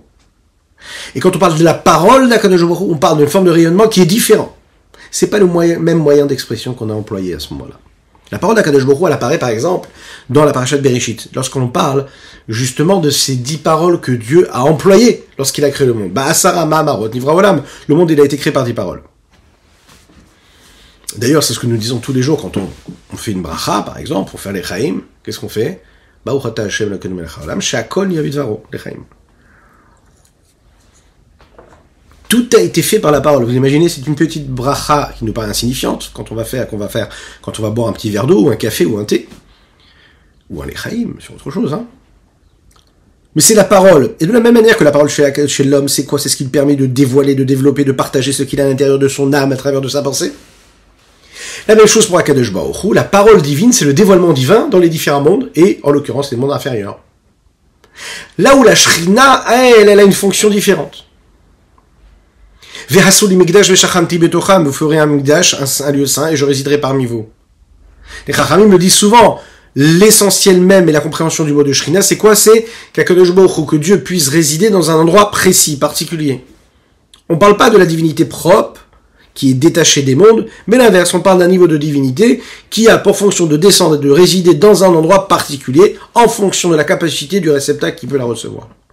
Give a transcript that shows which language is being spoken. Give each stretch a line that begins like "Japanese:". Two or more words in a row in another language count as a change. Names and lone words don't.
French: Et quand on parle de la parole d'Akadosh Baruch Hu, on parle d'une forme de rayonnement qui est différent. C'est pas le même moyen d'expression qu'on a employé à ce moment-là. La parole d'Akadosh Baruch Hu, elle apparaît par exemple dans la parasha de Bereshit, lorsqu'on parle justement de ces 10 paroles que Dieu a employées lorsqu'il a créé le monde.
Hebrew: בעשרה מאמרות נברא עולם.
French: Le monde, il a été créé par 10 paroles. D'ailleurs, c'est ce que nous disons tous les jours quand on fait une bracha, par exemple, pour faire les chaim. Qu'est-ce qu'on fait?
Hebrew: ברוך אתה השם אלוקינו מלך העולם, שהכל נהיה בדברו,
French: les chaim. Tout a été fait par la parole. Vous imaginez, c'est une petite bracha qui nous paraît insignifiante quand on va boire un petit verre d'eau, ou un café, ou un thé, ou un lechaim, sur autre chose, Mais c'est la parole. Et de la même manière que la parole chez l'homme, c'est quoi? C'est ce qui lui permet de dévoiler, de développer, de partager ce qu'il a à l'intérieur de son âme à travers de sa pensée. La même chose pour Akadosh Baruch Hu. La parole divine, c'est le dévoilement divin dans les différents mondes, et en l'occurrence les mondes inférieurs. Là où la Shrina, elle a une fonction différente.
Hebrew: ועשו לי מקדש ושכנתי בתוכם,
French: vous ferez un mikdash, un lieu saint, et je résiderai parmi vous. Les Chachamim me disent souvent, l'essentiel même et la compréhension du mot de Shrina, c'est quoi? C'est qu'Akadosh Baruch Hu, que Dieu puisse résider dans un endroit précis, particulier. On ne parle pas de la divinité propre, qui est détachée des mondes, mais l'inverse, on parle d'un niveau de divinité qui a pour fonction de descendre et de résider dans un endroit particulier, en fonction de la capacité du réceptacle qui peut la recevoir.